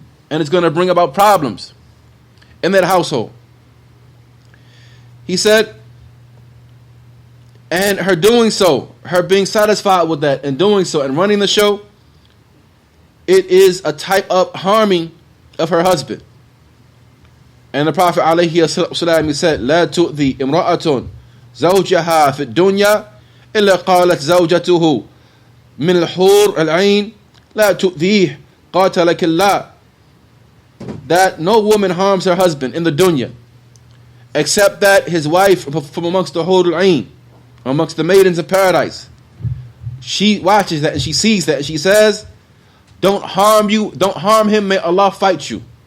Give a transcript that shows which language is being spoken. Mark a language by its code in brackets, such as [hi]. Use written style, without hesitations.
[en] And it's going to bring about problems in that household. He said, and her doing so, her being satisfied with that and doing so and running the show, it is a type of harming of her husband. And the Prophet ﷺ said, [ar] لا تؤذي امرأة زوجها في الدنيا إلا قالت زوجته من الحور العين لا تؤذيه قاتلك الله. [en] that no woman harms her husband in the dunya, except that his wife from amongst the Hurul Ain, amongst the maidens of paradise, she watches that and she sees that and she says, don't harm him, may Allah fight you.